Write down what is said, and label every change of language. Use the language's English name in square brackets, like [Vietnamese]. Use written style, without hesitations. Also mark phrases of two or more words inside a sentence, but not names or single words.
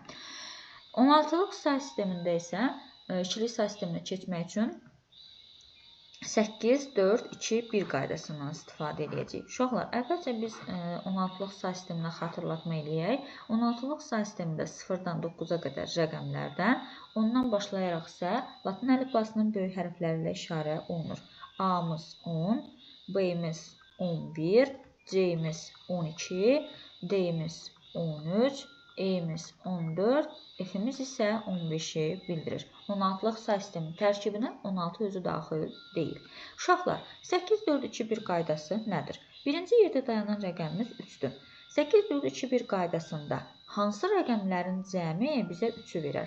[Azerbaijani] 16-lıq say sistemində isə ikilik say sisteminə keçmək üçün 8, 4, 2, 1 qaydasından istifadə edəcəyik. Uşaqlar, əvvəlcə biz 16-lıq say sisteminə xatırlatma eləyək. 16-lıq say sistemində 0-dan 9-a qədər rəqəmlərdən, ondan başlayaraq isə Latin əlifbasının böyük hərfləri ilə işarə olunur. A-mız 10, B-miz 11, C-miz 12, D-miz 13, E-miz 14, F-miz isə 15-i bildirir. 16-lıq say sisteminin tərkibinə 16 özü daxil deyil. Uşaqlar, 8, 4, 2, 1 qaydası nədir? Birinci yerdə dayanan rəqəmimiz 3-dür. 8, 4, 2, 1 qaydasında hansı rəqəmlərin cəmi bizə 3-ü verər?